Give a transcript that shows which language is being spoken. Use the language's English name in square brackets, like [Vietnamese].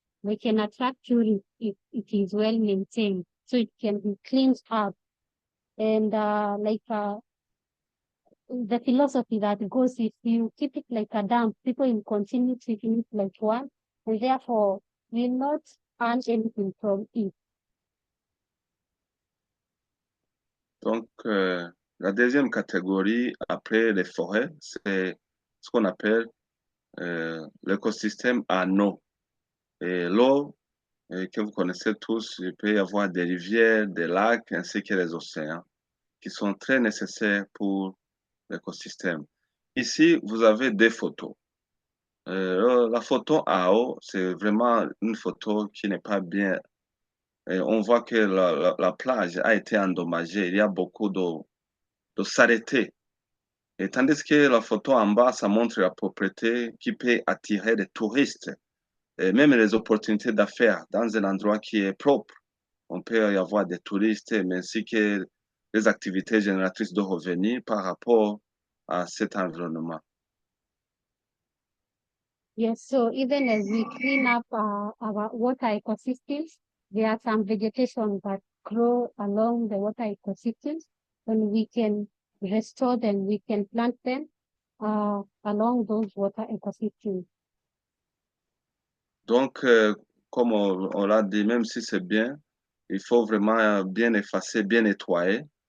[English] They can attract tourists if it is well maintained, so it can be cleaned up. And the philosophy that goes, if you keep it like a dam, people will continue treating it like one, and therefore will not earn anything from it. [French] Donc, la deuxième catégorie, après les forêts, c'est ce qu'on appelle l'écosystème en eau. Et l'eau, que vous connaissez tous, il peut y avoir des rivières, des lacs, ainsi que les océans, qui sont très nécessaires pour l'écosystème. Ici, vous avez des photos. La photo en haut, c'est vraiment une photo qui n'est pas bien. Et on voit que la plage a été endommagée. Il y a beaucoup de s'arrêter. Et tandis que la photo en bas, ça montre la propriété qui peut attirer des touristes et même les opportunités d'affaires dans un endroit qui est propre. On peut y avoir des touristes, mais ainsi que des activités génératrices de revenus par rapport à cet environnement. [English] Yes, so even as we clean up our water ecosystems, there are some vegetation that grow along the water ecosystems, and we can restore them, we can plant them along those water ecosystems. [French] Donc, comme on l'a dit, même si c'est bien, il faut vraiment bien effacer, bien nettoyer.